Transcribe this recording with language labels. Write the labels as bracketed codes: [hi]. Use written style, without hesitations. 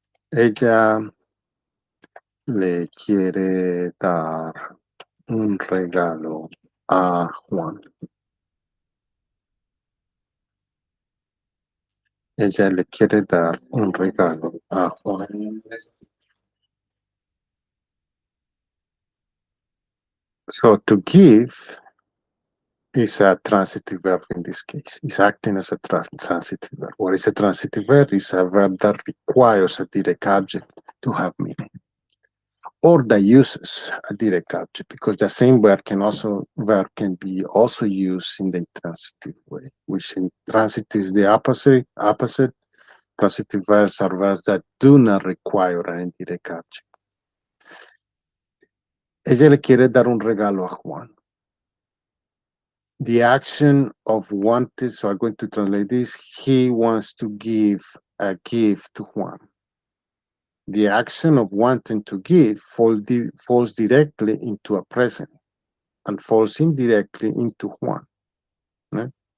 [es] Ella le quiere dar un regalo a Juan. Ella le quiere dar un regalo a Juan. [en] So to give is a transitive verb in this case. It's acting as a transitive verb. What is a transitive verb? It's a verb that requires a direct object to have meaning, or that uses a direct object, because the same verb can be also used in the intransitive way, which in transitive is the opposite. Transitive verbs are verbs that do not require an indirect object. [es] Ella le quiere dar un regalo a Juan. [en] The action of wanted, so I'm going to translate this. He wants to give a gift to Juan. The action of wanting to give falls directly into a present and falls indirectly into Juan. Right?